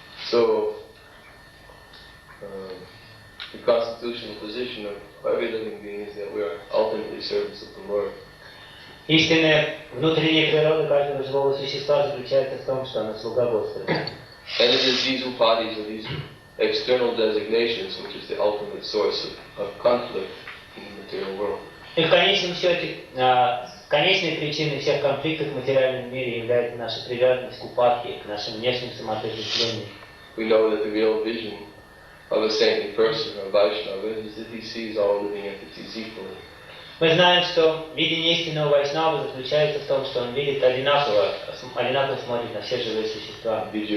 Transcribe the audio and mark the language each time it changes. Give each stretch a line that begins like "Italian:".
English: So, the constitutional position of every living being is that we are ultimately servants of the Lord.
Russian: Истинная внутренняя природа каждого живого существа заключается в том, что она слуга Господа.
English: And it is these upadis or these external designations which is the ultimate source of conflict in the material world.
Russian: И в конечном счете, конечной причиной всех конфликтов в материальном мире является наша привязанность к упадке, к нашим внешним самоотождествлениям.
English: We know that the real vision of a saintly person or Vaishnava is that he sees all living entities equally.
Russian: Мы знаем, что видение истинного Вайшнава заключается в том, что он видит одинаково смотрит на все живые существа.